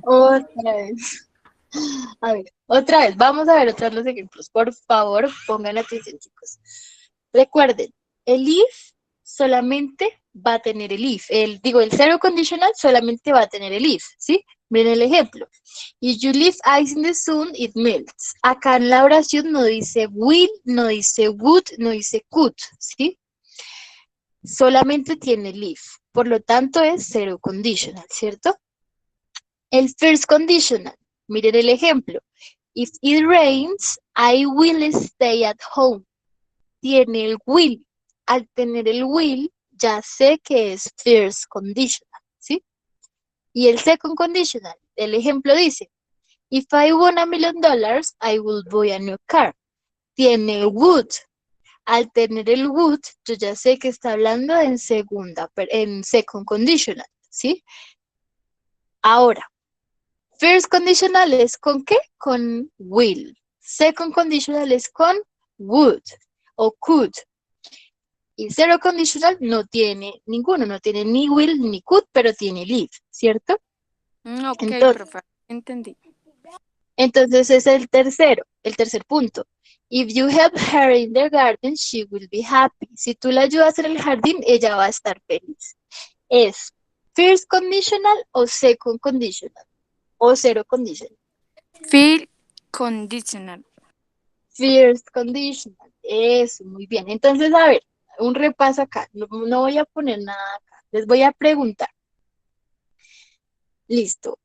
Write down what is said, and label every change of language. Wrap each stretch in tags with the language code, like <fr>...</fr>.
<es>Otra vez. A ver, otra vez. Vamos a ver otra vez los ejemplos. Por favor, pongan atención, chicos. Recuerden, el if solamente va a tener el if. El zero conditional solamente va a tener el if, ¿sí? Miren el ejemplo.</es> <en>If you leave ice in the sun, it melts.</en> <es>Acá en la oración no dice will, no dice would, no dice could, ¿sí? Solamente tiene el if. Por lo tanto, es zero conditional, ¿cierto? El first conditional. Miren el ejemplo.</es> <en>If it rains, I will stay at home.</en> <es>Tiene el will. Al tener el will, ya sé que es first conditional, ¿sí? Y el second conditional, el ejemplo dice,</es> <en>if I won $1 million, I will buy a new car.</en> <es>Tiene el would. Al tener el would, yo ya sé que está hablando en second conditional, ¿sí? Ahora, first conditional es ¿con qué? Con will. Second conditional es con would o could. Y zero conditional no tiene ninguno, no tiene ni will ni could, pero tiene live, ¿cierto? Ok, Entonces, profe, entendí. Entonces es el tercer punto.</es> <en>If you help her in the garden, she will be happy.</en> <es>Si tú la ayudas en el jardín, ella va a estar feliz. ¿Es first conditional o second conditional? O zero conditional.</es> <en>Feel conditional.</en> <es>First conditional. Eso, muy bien. Entonces, a ver, un repaso acá. No voy a poner nada acá. Les voy a preguntar. Listo.</es>